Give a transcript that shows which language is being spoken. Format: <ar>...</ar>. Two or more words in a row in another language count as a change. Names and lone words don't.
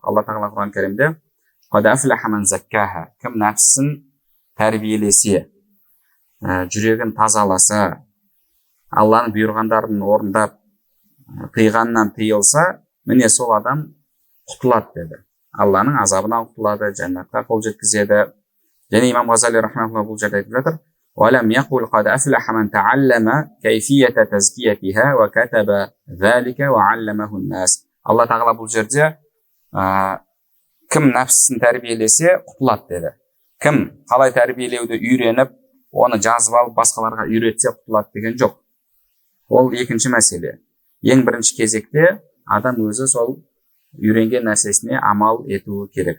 <kk>Алла тағала Құран кәрімде кім нәпсін тәрбиелесе, жүрегін тазаласа, Алланың бұйырғандарын орындап, тыйғаннан тыйылса, міне сол адам құтылады деді. Алланың азабынан құтылады, жәннатқа қол жеткізеді. Және имам Ғазали рахмаулла бұл жерде айтып жатыр:</kk> <ar>وَلَمْ يَقُلْ قَدْ أَفْلَحَ مَنْ تَعَلَّمَ كَيْفِيَّةَ تَزْكِيَتِهَا وَكَتَبَ ذَلِكَ وَعَلَّمَهُ النَّاسِ.</ar> <kk>Алла тағала бұл жерде кім нәпсісін тәрбиелесе құтылады деді. Кім қалай тәрбиелеуді үйреніп, оны жазып алып басқаларға үйретсе құтылады деген жоқ. Ол екінші мәселе. Ең бірінші кезекте адам өзі сол үйренген нәрсесіне амал етуі керек.</kk>